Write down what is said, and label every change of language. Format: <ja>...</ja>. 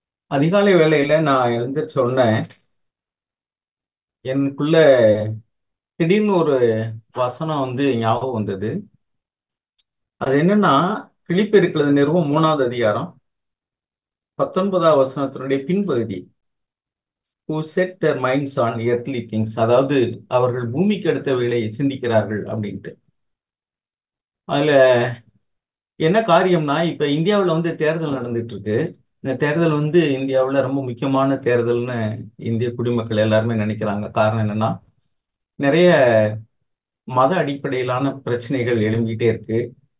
<ta>அதிகாலை வேளையில நான் எழுந்திரிச்ச உடனே எனக்குள்ள திடீர்னு ஒரு வசனம் ஞாபகம் வந்தது. அது என்னன்னா, பிலிப்பியர் நிருபம் 3வது அதிகாரம் 19வது வசனத்தினுடைய பின்பகுதி.</ta> <en>Who set their minds on earthly things,</en> <ta>அதாவது அவர்கள் பூமிக்கு அடுத்தவைகளை சிந்திக்கிறார்கள் அப்படின்ட்டு. அதுல என்ன காரியம்னா, இப்ப இந்தியாவுல தேர்தல் நடந்துட்டு இருக்கு. இந்த தேர்தல் இந்தியாவுல ரொம்ப முக்கியமான தேர்தல்னு இந்திய குடிமக்கள் எல்லாருமே நினைக்கிறாங்க. காரணம் என்னன்னா, நிறைய மத அடிப்படையிலான பிரச்சனைகள் எழும்பிட்டே இருக்கு.</ta>